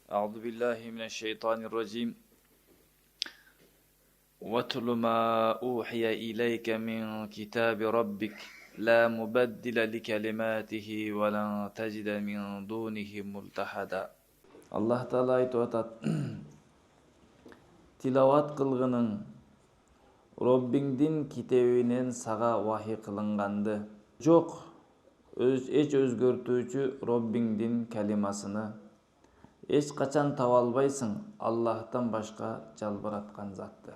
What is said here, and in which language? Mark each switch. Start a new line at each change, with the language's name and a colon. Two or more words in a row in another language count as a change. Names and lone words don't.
Arabic: أعوذ بالله من الشيطان الرجيم واتل ما أوحي إليك من كتاب ربك لا مبدل لكلماته ولن تجد من دونه ملتحدا.
Kyrgyz: Allah Taala aytып атат: Тилават кылгының Роббиңдин китебинен сага вахий кылынганды. Жок эч өзгөртүүчү Роббиңдин калимасыны эч качан таба албайсың Аллахтан башка жалбыраткан затты.